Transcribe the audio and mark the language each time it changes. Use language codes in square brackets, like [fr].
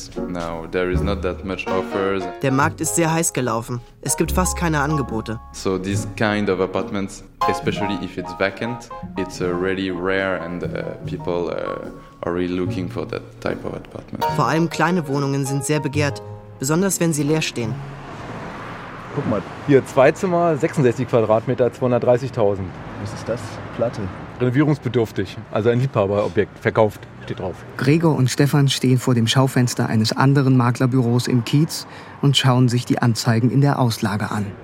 [de] Der Markt ist sehr heiß gelaufen. Es gibt fast keine Angebote. [en] So these kind of apartments, especially if it's vacant, it's really rare and people are really looking for that type of apartment. [de] Vor allem kleine Wohnungen sind sehr begehrt, besonders wenn sie leer stehen. Guck mal, hier zwei Zimmer, 66 Quadratmeter, 230.000. Was ist das? Platte. Renovierungsbedürftig, also ein Liebhaberobjekt, verkauft, steht drauf. Gregor und Stefan stehen vor dem Schaufenster eines anderen Maklerbüros im Kiez und schauen sich die Anzeigen in der Auslage an.